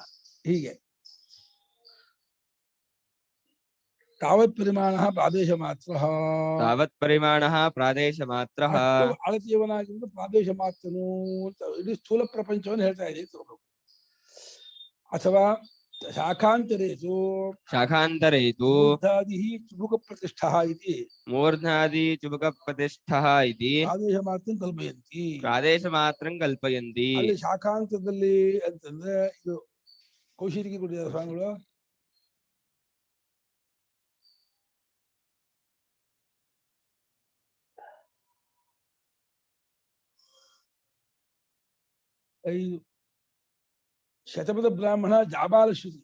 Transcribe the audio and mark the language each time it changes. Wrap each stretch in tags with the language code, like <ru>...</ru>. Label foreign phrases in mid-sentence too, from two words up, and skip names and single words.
<sa>ಹೀಗೆ ತಾವತ್ ಪರಿಮಾಣ ಪ್ರಾದೇಶ ಮಾತ್ರ. ತಾವತ್ ಪರಿಮಾಣ ಪ್ರಾದೇಶ ಮಾತ್ರ.</sa> <kn>ಅಳತೆಯವನಾಗಿದ್ದು ಪ್ರಾದೇಶ ಮಾತ್ರನು ಅಂತ ಇಡೀ ಸ್ಥೂಲ ಪ್ರಪಂಚವನ್ನು ಹೇಳ್ತಾ ಇದೆ.</kn> <sa>ಅಥವಾ ಶಾಖಾಂತರೇತು ಚುಬುಕ ಪ್ರತಿಷ್ಠಾ ಇತಿ ಮೂರ್ಧಾದಿ ಚುಬುಕ ಪ್ರತಿಷ್ಠಾ ಇತಿ ಪ್ರಾದೇಶ ಮಾತ್ರಂ ಕಲ್ಪಯಂತಿ.</sa> <kn>ಅಲ್ಲಿ ಶಾಖಾಂತದಲ್ಲಿ ಅಂತಂದ್ರೆ ಇದು ಕೌಶಿಕಿಗೆ ಕೊಟ್ಟಿದ್ದಾರೆ ಸ್ವಾಮಿಗಳು. ಐದು ಶತಪಥ ಬ್ರಾಹ್ಮಣ ಜಾಬಾಲ ಶ್ರುತಿ.</kn>